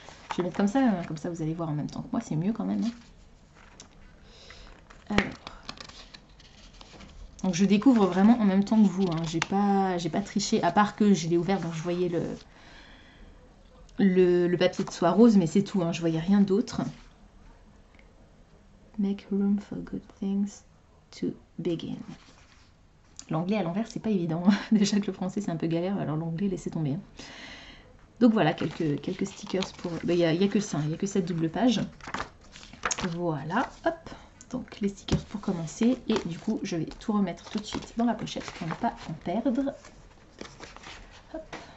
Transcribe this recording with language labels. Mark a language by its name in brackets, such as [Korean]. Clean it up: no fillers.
[French] Je vais mettre comme ça vous allez voir en même temps que moi. C'est mieux quand même. Hein. Alors, donc je découvre vraiment en même temps que vous. Hein. J'ai pas triché, à part que je l'ai ouvert, donc je voyais le papier de soie rose, mais c'est tout. Hein. Je voyais rien d'autre. [English] Make room for good things to begin. [French] L'anglais à l'envers, c'est pas évident. Déjà que le français, c'est un peu galère, alors l'anglais, laissez tomber. Donc voilà, quelques stickers pour... Il n'y a que ça, il n'y a que cette double page. Voilà, hop. Donc les stickers pour commencer. Et du coup, je vais tout remettre tout de suite dans la pochette pour ne pas en perdre. Hop.